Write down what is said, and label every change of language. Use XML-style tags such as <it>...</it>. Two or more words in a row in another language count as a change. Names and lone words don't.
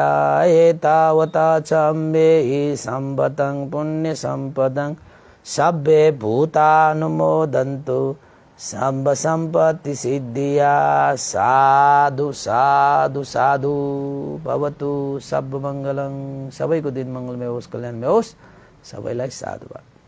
<pi>एतावता च मेहि सम्पतं पुण्यसम्पदं सब्बे भूतानुमोदन्तु सब संपत्ति सिद्धिया। साधु साधु साधु भवतु। सब मङ्गलं।</pi> <ne>सबैको दिन मङ्गलमय होस्, कल्याणमय होस्। सबैलाई साधुवाद।</ne>